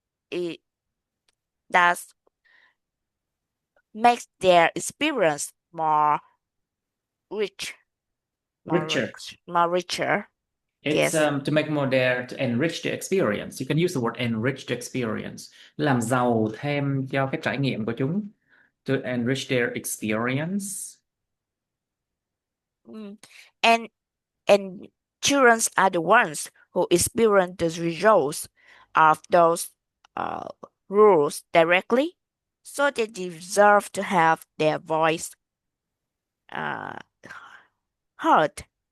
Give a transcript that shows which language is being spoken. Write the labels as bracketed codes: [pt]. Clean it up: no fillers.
[en] It does makes their experience rich, Richer. more richer. It's Yes. to make more there to enrich the experience. You can use the word enrich the experience. [vi] Làm giàu thêm cho cái trải nghiệm của chúng. [en] To enrich their experience. And and children are the ones who experience the results of those rules directly, so they deserve to have their voice uh, heard.